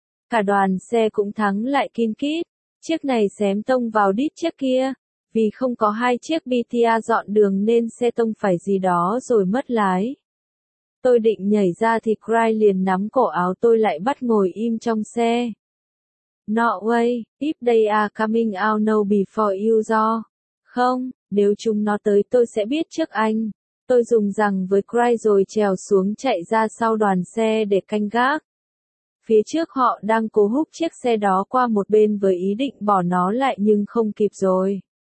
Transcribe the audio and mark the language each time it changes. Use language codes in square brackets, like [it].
[vi] Cả đoàn xe cũng thắng lại kín kít. Chiếc này xém tông vào đít chiếc kia. Vì không có hai chiếc BTA dọn đường nên xe tông phải gì đó rồi mất lái. Tôi định nhảy ra thì Cry liền nắm cổ áo tôi lại bắt ngồi im trong xe. [en] No way, if they are coming out now before you do. [vi] Không, nếu chúng nó tới tôi sẽ biết trước anh. Tôi dùng rằng với Cry rồi trèo xuống chạy ra sau đoàn xe để canh gác. Phía trước họ đang cố húc chiếc xe đó qua một bên với ý định bỏ nó lại nhưng không kịp rồi.